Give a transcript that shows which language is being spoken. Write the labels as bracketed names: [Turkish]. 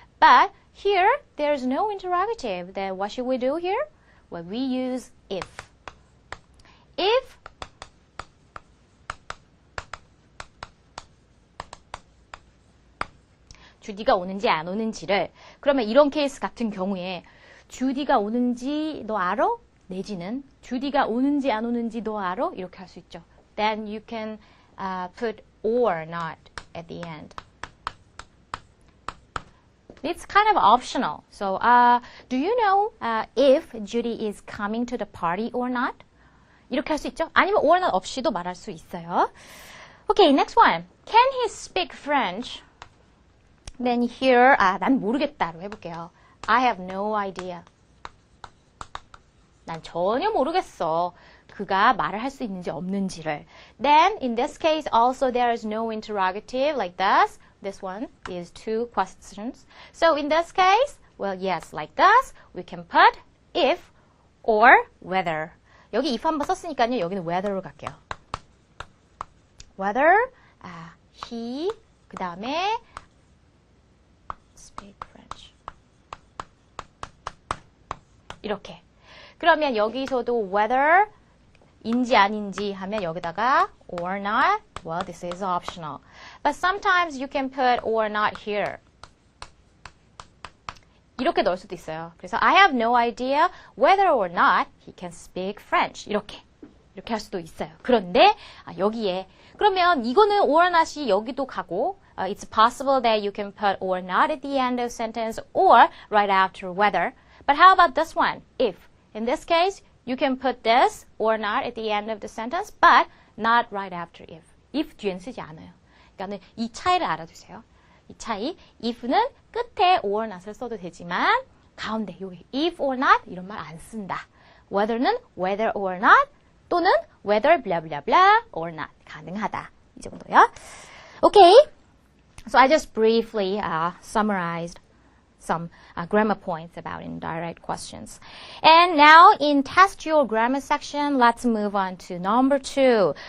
[English] But here there is no interrogative. Then what should we do here? Well, we use if. [Korean] If 주디가 오는지 안 오는지를 그러면 이런 케이스 같은 경우에 주디가 오는지 너 알아? 내지는 주디가 오는지 안 오는지 너 알아? 이렇게 할 수 있죠. [English] Then you can put or not at the end. It's kind of optional. So, do you know if Judy is coming to the party or not? [Korean] 이렇게 할 수 있죠. 아니면 or not 없이도 말할 수 있어요. [English] Okay, next one. Can he speak French? Then here, [Korean] 난 모르겠다로 해볼게요. [English] I have no idea. [Korean] 난 전혀 모르겠어. 그가 말을 할 수 있는지 없는지를. [English] Then, in this case, also there is no interrogative like this. This one is two questions. So, in this case, well, yes, like this, we can put if or whether. [Korean] 여기 if 한번 썼으니까요. 여기는 whether로 갈게요. [English] Whether he, [Korean] 그 다음에 [English] speak French. [Korean] 이렇게. 그러면 여기서도 whether인지 아닌지 하면 여기다가 or not. [English] Well, this is optional. But sometimes you can put or not here. [Korean] 이렇게 넣을 수도 있어요. [English] 그래서 I have no idea whether or not he can speak French. [Korean] 이렇게 할 수도 있어요. 그런데 여기에 그러면 이거는 or not이 여기도 가고 [English] it's possible that you can put or not at the end of sentence or right after whether. But how about this one? If. In this case, you can put this or not at the end of the sentence, but not right after if. [Korean] if 뒤엔 쓰지 않아요. 그러니까 이 차이를 알아두세요. 이 차이, if는 끝에 or not을 써도 되지만 가운데 여기 if or not 이런 말 안 쓴다. whether는 whether or not 또는 whether blah blah blah or not 가능하다. 이 정도요. Okay. [English] So I just briefly summarized some grammar points about indirect questions. And now in test your grammar section, let's move on to number 2.